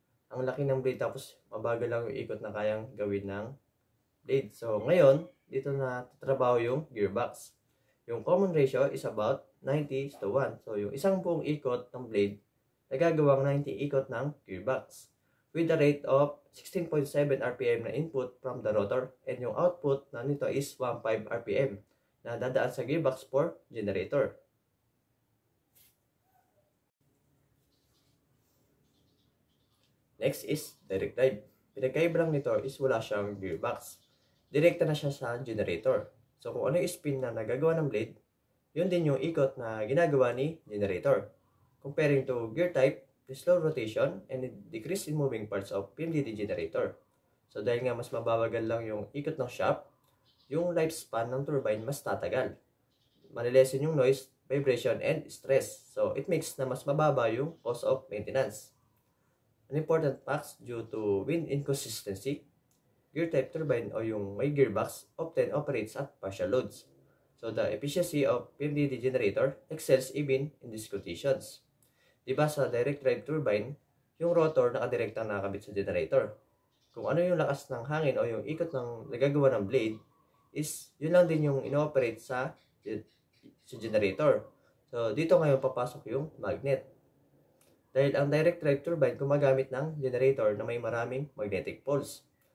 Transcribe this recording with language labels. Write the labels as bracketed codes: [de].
[tl] Ang laki ng blade tapos mabagal lang yung ikot na kayang gawin ng blade. So ngayon, dito na tatrabaho yung gearbox. [en] Yung common ratio is about 90:1. [tl] So yung isang buong ikot ng blade, nagagawang 90 ikot ng gearbox [en] with a rate of 16.7 RPM na input from the rotor, [tl] and yung output na nito is 1.5 RPM na dadaan sa gearbox for generator. [en] Next is direct drive. [tl] Pinagkaiba lang nito is wala siyang gearbox. Direkta na siya sa generator. So kung ano yung spin na nagagawa ng blade, yun din yung ikot na ginagawa ni generator. [en] Comparing to gear type, the slow rotation and the decrease in moving parts of PMDD generator. [tl] So dahil nga mas mababagal lang yung ikot ng shaft, yung lifespan ng turbine mas tatagal. [en] Manilesen yung noise, vibration, and stress. So it makes na mas mababa yung cost of maintenance. An important fact due to wind inconsistency, gear type turbine [tl] o yung may gearbox [en] often operates at partial loads. So the efficiency of PMDD generator excels even in these conditions. [tl] Diba sa direct drive turbine, yung rotor nakadirektang nakakabit sa generator. Kung ano yung lakas ng hangin o yung ikot ng nagagawa ng blade, is yun lang din yung ino-operate sa generator. So dito ngayon papasok yung magnet. Dahil ang direct drive turbine gumagamit ng generator na may maraming magnetic poles.